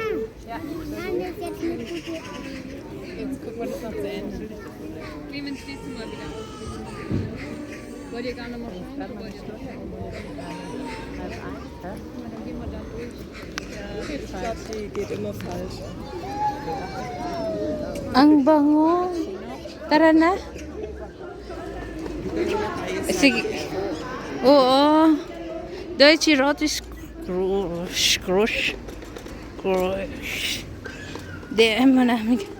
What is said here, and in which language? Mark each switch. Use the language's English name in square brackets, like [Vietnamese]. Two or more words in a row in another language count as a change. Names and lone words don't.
[German] Nein, das ist jetzt eine gute Idee. Jetzt gucken wir das noch zu Ende. Clemens, stehst du mal wieder auf. Wollt ihr gar noch mal schauen? Oder wollt ihr noch? Dann gehen wir da durch. Ich glaube, die geht immer falsch. [Filipino] Ang bango. Tara na. Sige. Oo. [German] Deutsche Rotes Crush. [Filipino] DM mo namin.